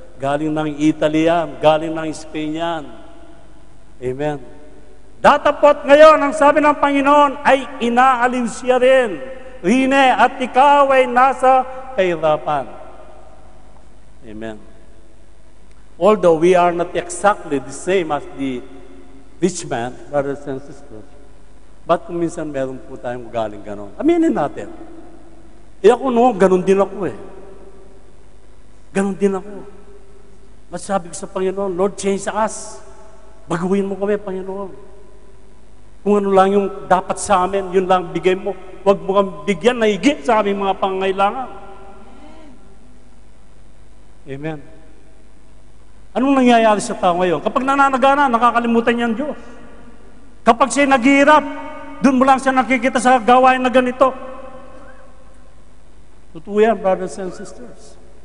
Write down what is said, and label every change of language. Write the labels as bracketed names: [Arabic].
[Filipino] Galing ng Italy yan, galing ng Spain yan. Amen. Datapot ngayon, ang sabi ng Panginoon ay inaaliw siya rin. Rine, at ikaw ay nasa kahirapan. Amen. [English] Although we are not exactly the same as the rich man, brothers and sisters, but [Filipino] kung minsan meron po tayong galing ganon, aminin natin. Ako noon, ganon din ako eh. Ganon din ako. Masabi ko sa Panginoon, [English] Lord, change us. [Filipino] Baguhin mo kami, Panginoon. Kung ano lang yung dapat sa amin, yun lang bigay mo. Huwag mo kang bigyan na higit sa aming mga pangangailangan. Amen. Anong nangyayari sa tao ngayon? Kapag nananagana, nakakalimutan niya ang Diyos. Kapag siya naghihirap, doon mo lang siya nakikita sa gawain na ganito. Totoo yan, [English] brothers and sisters.